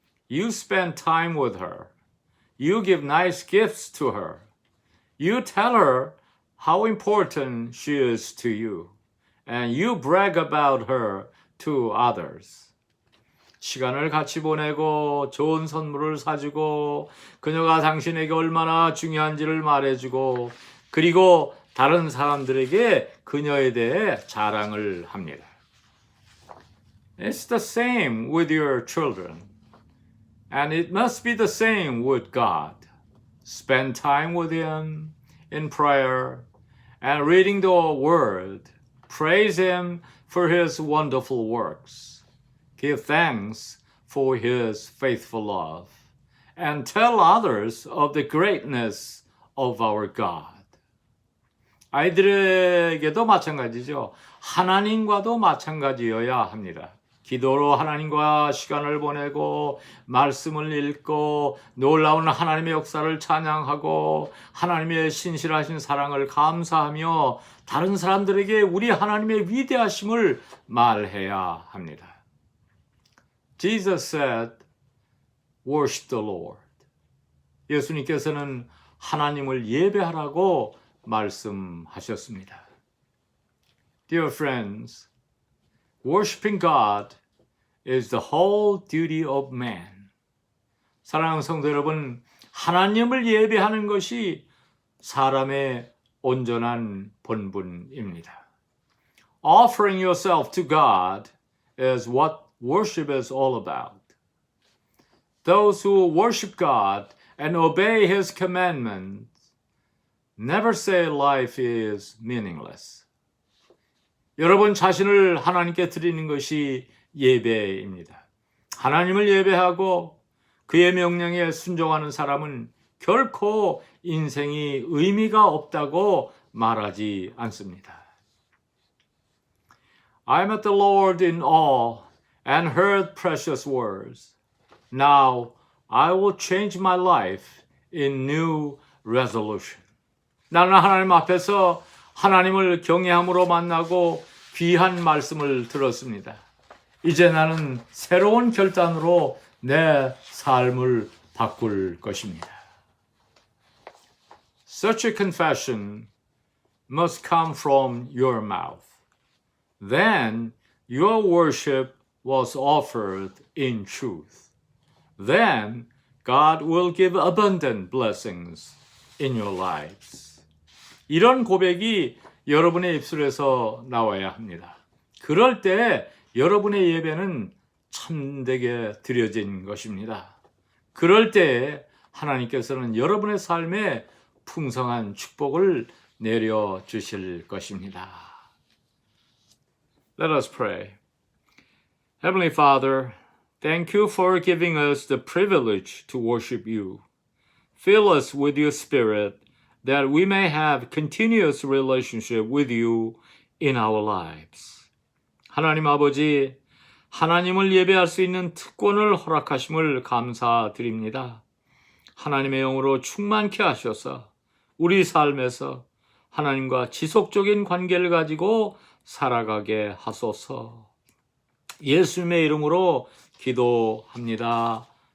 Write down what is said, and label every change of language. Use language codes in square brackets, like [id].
[en] You spend time with her. You give nice gifts to her. You tell her how important she is to you. And you brag about her to others. [ko] 시간을 같이 보내고 좋은 선물을 사주고 그녀가 당신에게 얼마나 중요한지를 말해주고 그리고 다른 사람들에게 그녀에 대해 자랑을 합니다. [en] It's the same with your children. And it must be the same with God. Spend time with Him in prayer and reading the Word. Praise Him for His wonderful works. Give thanks for His faithful love. And tell others of the greatness of our God. [ko] 아이들에게도 마찬가지죠. 하나님과도 마찬가지여야 합니다. 기도로 하나님과 시간을 보내고 말씀을 읽고 놀라운 하나님의 역사를 찬양하고 하나님의 신실하신 사랑을 감사하며 다른 사람들에게 우리 하나님의 위대하심을 말해야 합니다. [en] Jesus said, worship the Lord. [ko] 예수님께서는 하나님을 예배하라고 말씀하셨습니다. [en] Dear friends, worshiping God is the whole duty of man. [ko] 사랑하는 성도 여러분, 하나님을 예배하는 것이 사람의 온전한 본분입니다. [en] Offering yourself to God is what worship is all about. Those who worship God and obey His commandments never say life is meaningless. [ko] 여러분 자신을 하나님께 드리는 것이 예배입니다. 하나님을 예배하고 그의 명령에 순종하는 사람은 결코 인생이 의미가 없다고 말하지 않습니다. [en] I met the Lord in awe and heard precious words. Now I will change my life in new resolution. [ko] 나는 하나님 앞에서 하나님을 경외함으로 만나고 귀한 말씀을 들었습니다. 이제 나는 새로운 결단으로 내 삶을 바꿀 것입니다. [en] Such a confession must come from your mouth. Then your worship was offered in truth. Then God will give abundant blessings in your lives. [ko] 이런 고백이 여러분의 입술에서 나와야 합니다. 그럴 때 여러분의 예배는 참되게 드려진 것입니다. 그럴 때 하나님께서는 여러분의 삶에 풍성한 축복을 내려주실 것입니다. [en] Let us pray. Heavenly Father, thank you for giving us the privilege to worship you. Fill us with your Spirit that we may have continuous relationship with you in our lives. [ko] 하나님 아버지, 하나님을 예배할 수 있는 특권을 허락하심을 감사드립니다. 하나님의 영으로 충만케 하셔서 우리 삶에서 하나님과 지속적인 관계를 가지고 살아가게 하소서. 예수님의 이름으로 기도합니다.